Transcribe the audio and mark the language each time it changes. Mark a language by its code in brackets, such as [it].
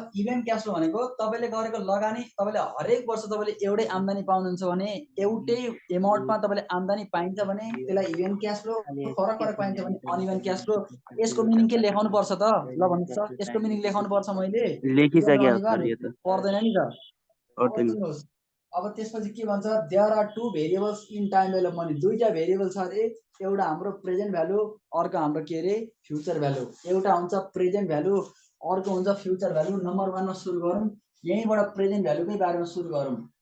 [ne] Event cash flow भनेको तपाईँले गरेको लगानी, तपाईँले हरेक वर्ष तपाईँले एउटै आम्दानी पाउनुहुन्छ भने, एउटै एमाउन्टमा तपाईँले आम्दानी पाइन्छ भने त्यसलाई इभेन्ट क्यास फ्लो, फरक फरक पाइन्छ भने अनइभेन्ट क्यास फ्लो। यसको मिनिङ के लेखाउनु पर्छ त? ल भन्नुहोस् त, यसको मिनिङ लेखाउनु पर्छ मैले? लेखिसके अनिवार्य सर यो त पर्दैन नि त। अब पर्दैन। सुन्नुहोस्, अब त्यसपछि के भन्छ? [en] There are two variables in time value money. [ne] दुईटा भेरिएबल छ अरे, एउटा हाम्रो प्रेजेन्ट भ्यालु, अर्को हाम्रो के अरे फ्युचर भ्यालु। एउटा हुन्छ प्रेजेन्ट भ्यालु, अर्को हुन्छ फ्युचर भ्यालु। नम्बर 1 मा सुरु गरौँ, यहीँबाट प्रेजेन्ट भ्यालुकै बारेमा सुरु गरौँ।